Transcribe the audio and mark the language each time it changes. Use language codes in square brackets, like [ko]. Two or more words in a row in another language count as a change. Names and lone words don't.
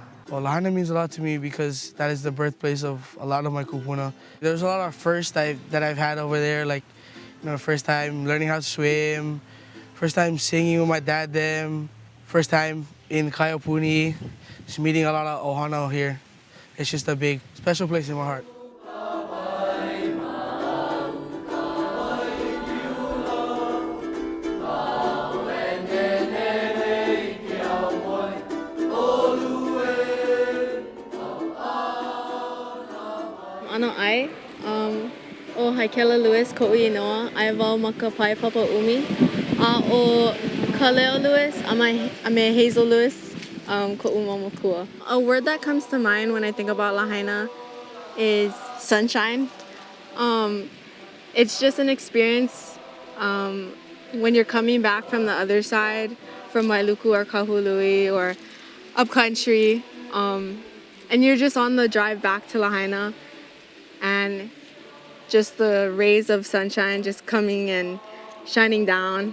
[en] Well, Lahaina means a lot to me because that is the birthplace of a lot of my kupuna. There's a lot of firsts that I've had over there, like, you know, first time learning how to swim, first time singing with my dad them, first time in Kaiapuni, just meeting a lot of ohana here. It's just a big, special place in my heart. [haw] Ano ai, o Haikela Lewis koʻu inoa, ai wau maka pai papa umi. O Kaleo Lewis, ame Hazel Lewis, koʻu mamakua. [en] A word that comes to mind when I think about Lahaina is sunshine. It's just an experience when you're coming back from the other side, from Wailuku or Kahului or upcountry, and you're just on the drive back to Lahaina, and just the rays of sunshine just coming and shining down.